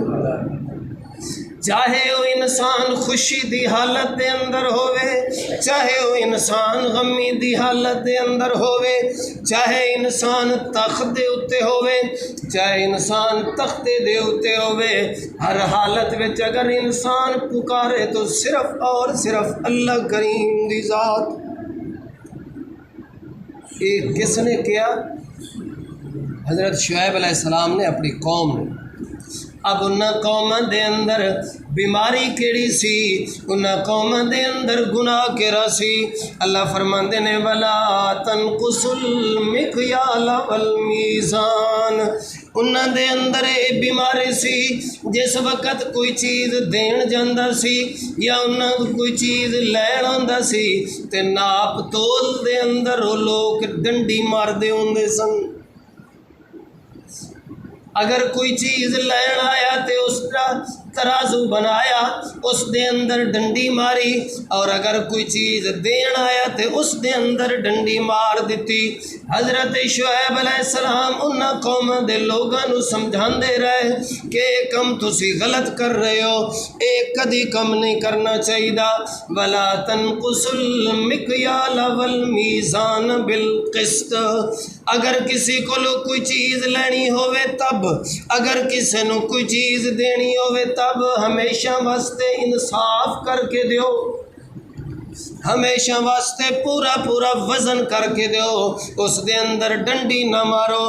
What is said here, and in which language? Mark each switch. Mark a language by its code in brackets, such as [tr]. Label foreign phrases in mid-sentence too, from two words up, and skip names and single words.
[pa] چاہے وہ انسان خوشی دی حالت دے اندر ہوئے، چاہے وہ انسان غمی دی حالت دے اندر ہوئے، چاہے انسان تخت دے اتے ہوئے، چاہے انسان تختے دے اتے ہوئے، ہر حالت میں اگر انسان پکارے تو صرف اور صرف اللہ کریم دی ذات۔ [ur] ایک کس نے کیا؟ حضرت شعیب علیہ السلام نے اپنی قوم نے۔ [pa] اب انہاں قوماں دے اندر بیماری کیڑی سی؟ انہاں قوماں دے اندر گناہ کیڑا سی؟ اللہ فرماندے نے [ar] وَلَا تَنْقُصُوا الْمِكْيَالَ وَالْمِيزَانَ، [pa] انہاں دے اندر یہ بیماری سی جس وقت کوئی چیز دین جاندہ سی یا انہاں کوئی چیز لین آندا سی تے ناپ تول دے اندر وہ لوگ ڈنڈی مار دے ہوندے سن۔ اگر کوئی چیز لین آیا تے اس کا ترازو بنایا، اس دے اندر ڈنڈی ماری، اور اگر کوئی چیز دین آیا تے اس دے اندر ڈنڈی مار دیتی۔ حضرت شعیب علیہ السلام انہاں قوم دے لوگاں نو سمجھاندے رہے کہ اے کم تسی غلط کر رہے ہو، اے کدی کم نہیں کرنا چاہیے۔ [ar] وَلَا تَنْقُصُوا الْمِكْيَالَ وَالْمِيزَانَ بِالْقِسْطِ، [pa] اگر کسی کو کوئی چیز لینی ہوئے تب، اگر کسی نو کوئی چیز دینی ہوئے تب ہمیشہ واسطے انصاف کر کے دیو، ہمیشہ واسطے پورا پورا وزن کر کے دیو، اس دے اندر ڈنڈی نہ مارو۔